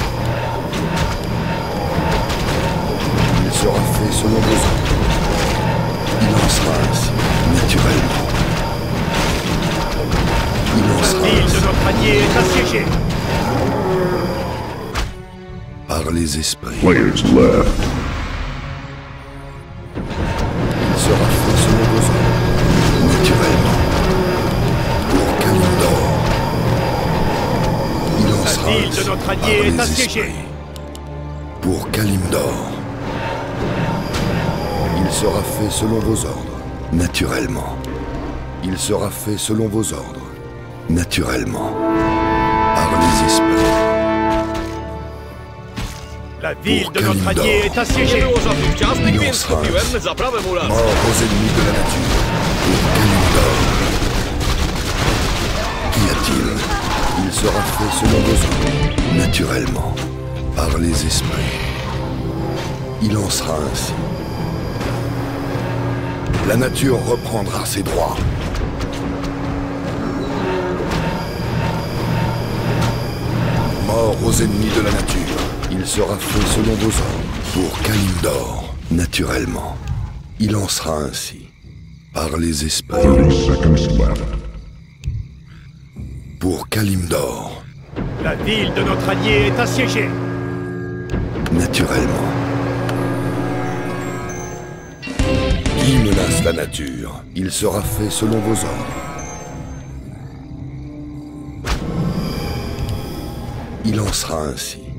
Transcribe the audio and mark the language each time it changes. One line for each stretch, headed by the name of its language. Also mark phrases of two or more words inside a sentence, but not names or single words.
French: Il sera fait selon vos ordres. Il en sera ainsi, naturellement. Il en La sera ville de ainsi, notre allié est assiégée. par les esprits.
English: Players left.
French: Il sera fait selon vos ordres, naturellement. Pour Kalimdor. Il en La sera ville ainsi, de notre par allié est les assiégée. esprits. Pour Kalimdor. Il sera fait selon vos ordres, naturellement. Il sera fait selon vos ordres, naturellement. par les esprits. La ville Pour de notre Kalimdor. allié est assiégée.
Polish: Nie było żadnych ciastek,
French: Il
Polish: więc
French: en sera
Polish: kupiłem
French: ainsi.
Polish: zaprawę mula.
French: Mort aux ennemis de la nature. Pour Kalimdor. Qu'y a-t-il? Il sera fait selon vos ordres, naturellement, par les esprits. Il en sera ainsi. La nature reprendra ses droits. Mort aux ennemis de la nature. Il sera fait selon vos ordres. Pour Kalimdor, naturellement. Il en sera ainsi. Par les esprits.
English: 30 seconds left.
French: Pour Kalimdor, La ville de notre allié est assiégée. naturellement. Qui menace la nature? Il sera fait selon vos ordres. Il en sera ainsi.